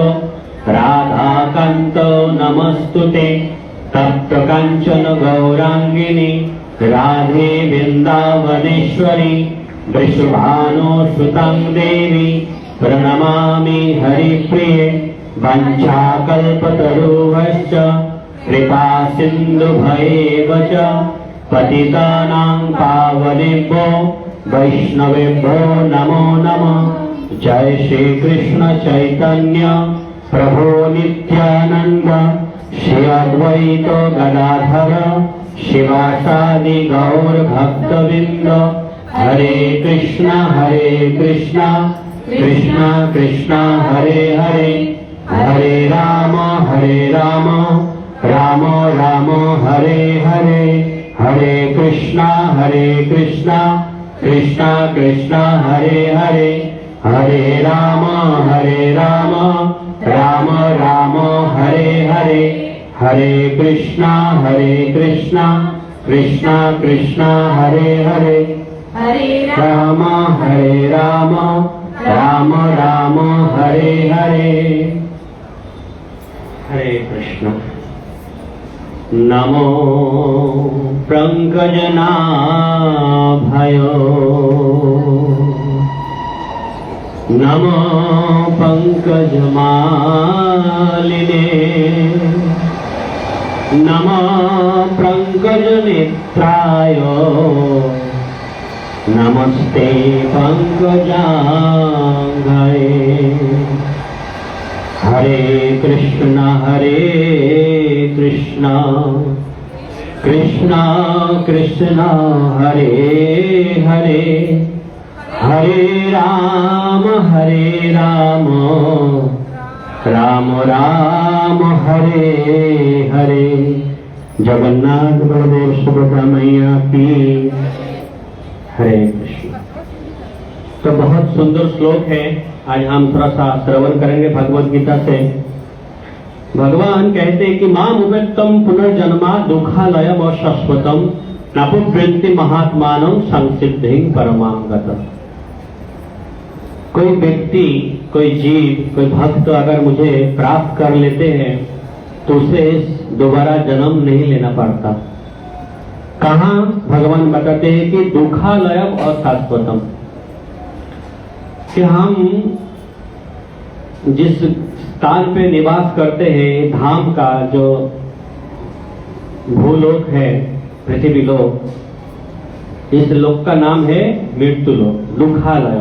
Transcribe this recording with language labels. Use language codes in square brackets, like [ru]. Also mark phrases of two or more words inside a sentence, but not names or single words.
[sa] राधा कान्तो नमस्तुते तप्त कांचन गौरांगिनी राधे वृंदावनेश्वरी वृषभानुसुतं देवी प्रणमामि हरिप्रिये वंशाकल्पतरुभ्यश्च कृपा सिन्धुभ्येव च पतितानां पावनेभ्यो वैष्णवेभ्यो नमो नमः। जय श्री कृष्ण चैतन्य प्रभु नित्यानंद श्री अद्वैत गदाधर शिवासादि गौर भक्तवृंद हरे कृष्णा कृष्णा कृष्णा हरे हरे हरे राम राम राम हरे हरे हरे कृष्णा कृष्णा कृष्णा हरे हरे हरे राम राम राम हरे हरे हरे कृष्णा कृष्णा कृष्णा हरे हरे हरे राम राम हरे हरे हरे कृष्ण। नमो पंकजनाभयो नमो पंकजमालिने नमो पंकजनेत्राय नमस्ते पंकजांघ्रे हरे कृष्ण कृष्ण कृष्ण हरे हरे हरे राम राम राम हरे हरे। [hi] जगन्नाथ बलदेव सुभद्रा मैया की हरे कृष्ण। तो बहुत सुंदर श्लोक है, आज हम थोड़ा सा श्रवण करेंगे भगवत गीता से। भगवान कहते हैं कि [sa] माम उपेत्तम पुनर्जन्मा दुखालयम अशाश्वतम नापुवृत्ति महात्मानं संसिद्धिं परमांगतम्। [hi] कोई व्यक्ति, कोई जीव, कोई भक्त अगर मुझे प्राप्त कर लेते हैं तो उसे दोबारा जन्म नहीं लेना पड़ता। कहाँ भगवान बताते हैं कि [sa] दुखालयम अशाश्वतम, [hi] कि हम जिस स्थान पे निवास करते हैं, धाम का जो भूलोक है, पृथ्वी लोक, इस लोक का नाम है मृत्यु लोक, दुखालय।